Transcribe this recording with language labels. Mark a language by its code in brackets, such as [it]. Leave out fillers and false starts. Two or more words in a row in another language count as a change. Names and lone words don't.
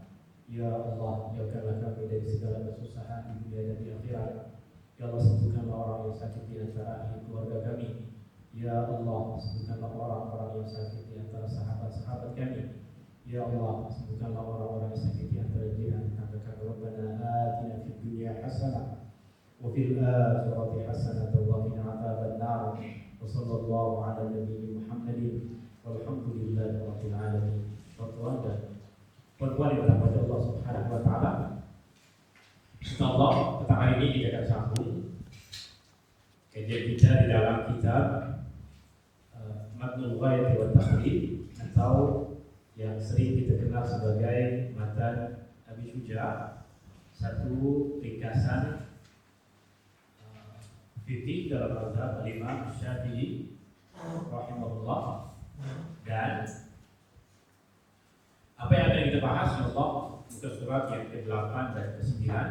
[ms] Ya Allah, jauhkanlah kami dari segala kesusahan di dunia dan di akhirat. Ya Allah, sembuhkanlah orang yang sakit di antara ahli keluarga kami. Ya Allah, sembuhkanlah orang-orang yang sakit di antara sahabat-sahabat kami. Ya Allah, sembuhkanlah orang-orang yang sakit di antara jiran tetangga kami. [ar] ربنا آتنا في الدنيا حسنة وفي الآخرة حسنة وقنا عذاب النار. وصلى الله على نبي محمد والحمد لله رب العالمين. [ms] Tuan dan puan-puan yang dirahmati Allah [ar] سبحانه وتعالى. [ms] Insyaallah pada hari ini kita akan sambung kajian kita di dalam kitab Matnul Ghayat wa Taqrib, atau yang sering kita kenal sebagai Matan Abi Syuja', satu ringkasan fikih dalam mazhab Imam Syafi'i rahimahullah. Dan apa yang akan kita bahas insyaallah muka surat yang ke-8 dan ke-9.